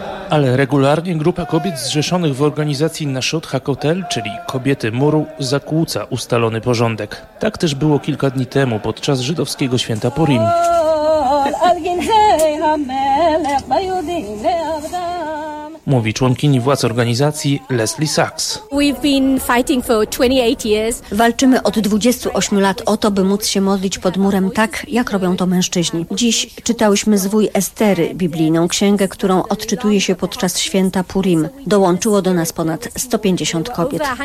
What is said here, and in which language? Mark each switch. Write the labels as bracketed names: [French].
[Polish] Ale regularnie grupa kobiet zrzeszonych w organizacji Nashot HaKotel, czyli Kobiety Muru, zakłóca ustalony porządek. Tak też było kilka dni temu podczas żydowskiego święta Purim. Mówi członkini władz organizacji Leslie Sachs. [English] We've been fighting for 28 years. [Polish] Walczymy od 28 lat o to, by móc się modlić pod murem tak, jak robią to mężczyźni. Dziś czytałyśmy zwój Estery, biblijną księgę, którą odczytuje się podczas święta Purim. Dołączyło do nas ponad 150 kobiet.